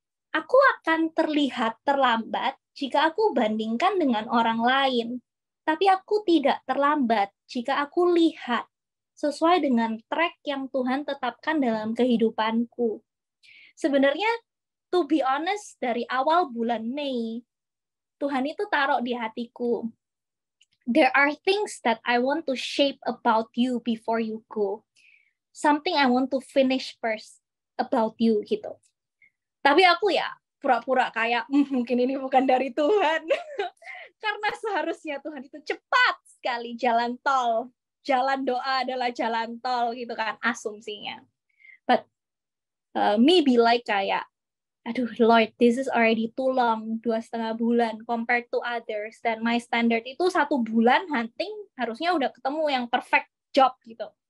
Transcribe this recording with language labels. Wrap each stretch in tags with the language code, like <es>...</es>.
<id>Aku akan terlihat terlambat jika aku bandingkan dengan orang lain. Tapi aku tidak terlambat jika aku lihat sesuai dengan track yang Tuhan tetapkan dalam kehidupanku. Sebenarnya,</id> <en>to be honest,</en> <id>dari awal bulan Mei, Tuhan itu taruh di hatiku.</id> <en>There are things that I want to shape about you before you go. Something I want to finish first about you,</en> <id>gitu. Tapi aku ya pura-pura kayak, mungkin ini bukan dari Tuhan. Karena seharusnya Tuhan itu cepat sekali jalan tol. Jalan doa adalah jalan tol, gitu kan, asumsinya.</id> <en>But maybe like</en> <id>kayak, aduh</id> <en>Lord, this is already too long, 2,5 bulan compared to others,</en> <id>dan</id> <en>my standard</en> <id>itu 1 bulan</id> <en>hunting</en> <id>harusnya udah ketemu yang</id> <en>perfect job</en> <id>gitu.</id>